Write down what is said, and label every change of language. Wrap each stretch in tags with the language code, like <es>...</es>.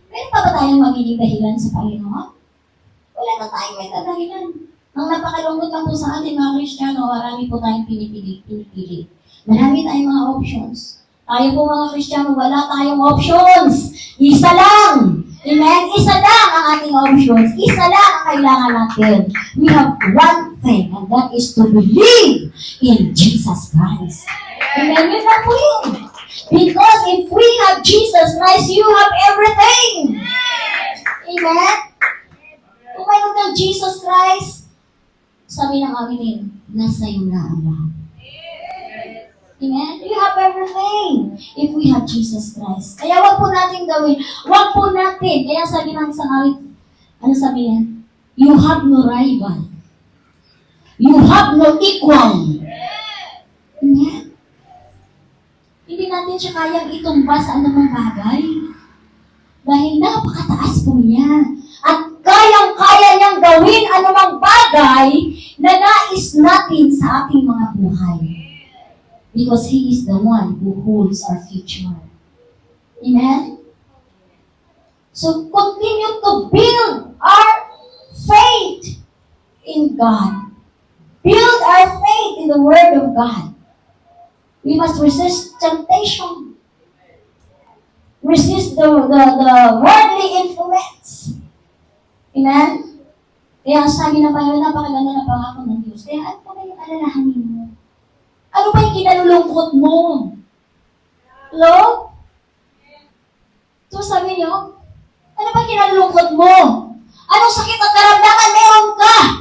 <tl>Meron pa ba tayong magiging dahilan sa Panginoon? Wala na tayong may dahilan. Ang napakalungkot lang po sa atin mga Kristiyano, marami po tayong pinipili. Marami tayong mga options. Tayo po mga Kristiyano, wala tayong options. Isa lang. Amen? Isa lang ang ating options. Isa lang ang kailangan natin.</tl> <en>We have one thing, and that is to believe in Jesus Christ. Amen?</en> <tl>Yun lang po yun.</tl> <en>Because if we have Jesus Christ, you have everything. Amen?</en> <tl>Kung mayroon kang Jesus Christ, sabi ng amin, nasa iyo na ang lahat. Amen?</tl> <en>You have everything if we have Jesus Christ.</en> <tl>Kaya wag po natin gawin. Wag po natin. Kaya sabi ng isang awit, ano sabi niya?</tl> <en>You have no rival. You have no equal. Amen?</en> <tl>Hindi natin siya kayang itumba sa anumang bagay. Dahil napakataas po niya. At kayang-kaya niyang gawin anumang bagay na nais natin sa ating mga buhay.</tl> <en>Because He is the one who holds our future. Amen? So, continue to build our faith in God. Build our faith in the Word of God. We must resist temptation. Resist the worldly influence. Amen?</en> <tl>Kaya sabi ng Panginoon, napakaganda na pangako ng Diyos. Kaya ano pa yung alalahanin mo? Ano ba yung kinalulungkot mo? Hello? So sabi niyo, ano ba yung kinalulungkot mo? Anong sakit at karamdaman meron ka?</tl>